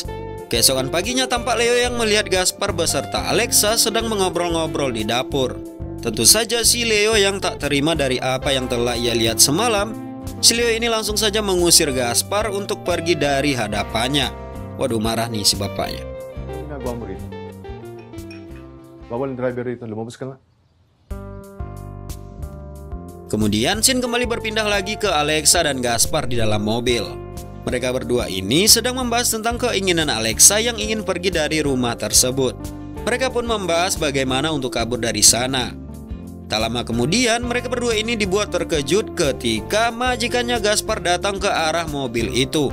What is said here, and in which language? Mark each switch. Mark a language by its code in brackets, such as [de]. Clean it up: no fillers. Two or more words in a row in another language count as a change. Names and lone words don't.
[id] Keesokan paginya tampak Leo yang melihat Gaspar beserta Alexa sedang mengobrol-ngobrol di dapur. Tentu saja si Leo yang tak terima dari apa yang telah ia lihat semalam. Si Leo ini langsung saja mengusir Gaspar untuk pergi dari hadapannya. Waduh, marah nih si bapaknya. [tl] Ano ginagawa mo rito? Bawal ang driver rito. Lumabas ka nga. [id] Kemudian scene kembali berpindah lagi ke Alexa dan Gaspar di dalam mobil. Mereka berdua ini sedang membahas tentang keinginan Alexa yang ingin pergi dari rumah tersebut. Mereka pun membahas bagaimana untuk kabur dari sana. Tak lama kemudian mereka berdua ini dibuat terkejut ketika majikannya Gaspar datang ke arah mobil itu.